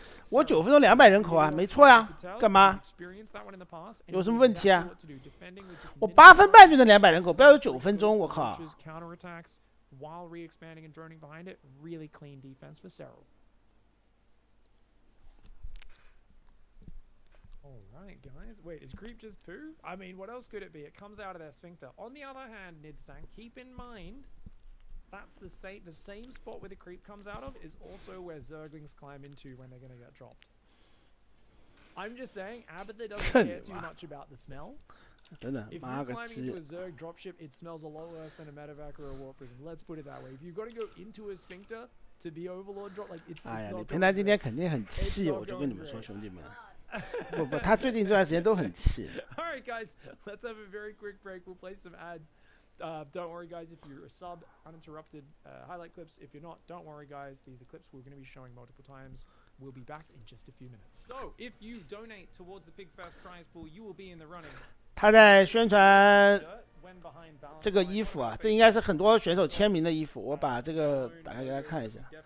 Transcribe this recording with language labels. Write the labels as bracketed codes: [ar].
[zh] 我9分钟200人口啊，没错呀，干嘛？有什么问题啊？我8分半就能200人口，不要有9分钟，我靠！ [en] while re-expanding and droning behind it. Really clean defense for Serral. Alright, guys. Wait, is creep just poo? I mean, what else could it be? It comes out of their sphincter. On the other hand, Nidstan, keep in mind, that's the same spot where the creep comes out of is also where Zerglings climb into when they're going to get dropped. I'm just saying, Abathur doesn't care too much about the smell. If you're climbing into a Zerg dropship, it smells a lot worse than a medevac or a warp prism. Let's put it that way. If you've got to go into a sphincter to be Overlord drop, like it's [zh] 哎呀，李平南今天肯定很气，我就跟你们说，兄弟们。不，他最近这段时间都很气。 [en] Alright, guys, let's have a very quick break. We'll play some ads. Don't worry, guys, if you're a sub, uninterrupted highlight clips. If you're not, don't worry, guys. These are clips we're going to be showing multiple times. We'll be back in just a few minutes. So, if you donate towards the Pigfest prize pool, you will be in the running. [zh] 他在宣传这个衣服啊，这应该是很多选手签名的衣服。我把这个打开给大家看一下。